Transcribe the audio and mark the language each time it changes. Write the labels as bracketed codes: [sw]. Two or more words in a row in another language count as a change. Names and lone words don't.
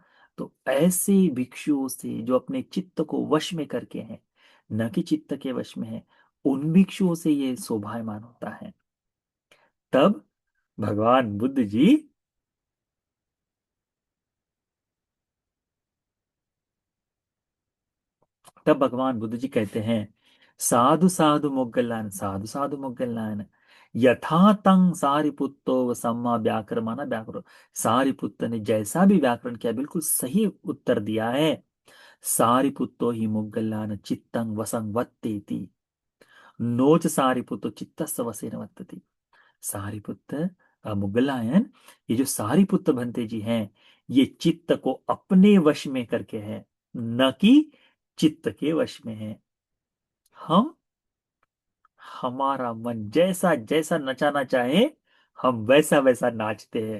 [hi] तो ऐसे भिक्षुओं से जो अपने चित्त को वश में करके हैं, न कि चित्त के वश में है, उन भिक्षुओं से ये शोभायमान होता है। तब भगवान बुद्ध जी, तब भगवान बुद्ध जी कहते हैं, [pi] साधु साधु मोग्गलायन, साधु साधु मोग्गलायन, यथा तंग सारिपुत्तो सम्मा व्याकरमाना व्याकरो। [hi] सारिपुत्र ने जैसा भी व्याकरण किया बिल्कुल सही उत्तर दिया है। [pi] सारिपुत्तो ही मोग्गलायन चित्तंग वसंग वत्तेति, नोच सारिपुत्तो चित्तस्य वसेन वत्तति। [hi] सारिपुत्र मुगलायन, ये जो सारिपुत्र भंते जी हैं, ये चित्त को अपने वश में करके है, न कि चित्त के वश में है। हम, हमारा मन जैसा जैसा नचाना चाहे हम वैसा वैसा नाचते हैं।